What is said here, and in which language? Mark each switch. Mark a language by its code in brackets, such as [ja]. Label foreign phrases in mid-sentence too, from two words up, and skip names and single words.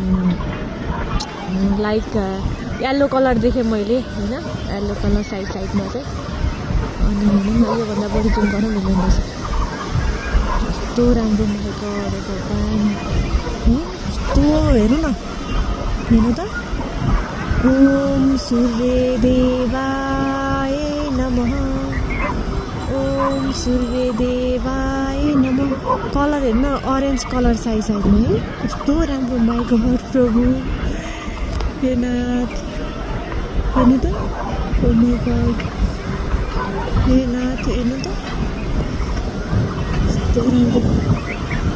[en] like yellow colour [ne] देखेँ मैले होइन [en] yellow colour [ne] साइडमा चाहिँ अनि हेर्नु न योभन्दा बढी जुम गर्न मिल्दैन रहेछ यस्तो राम्रो भएको पानी यस्तो हेर्नु न हेर्नु त [sa] ओम सूर्य देवाय नमः ओम सूर्य देवाय नमः [ne] कलर हेर्नु [en] orange colour [ne] साइडमा है यस्तो राम्रो माइको प्रभु हे नाथ हेर्नु त [en] oh my god [ne] हे नाथ हेर्नु त यस्तो राम्रो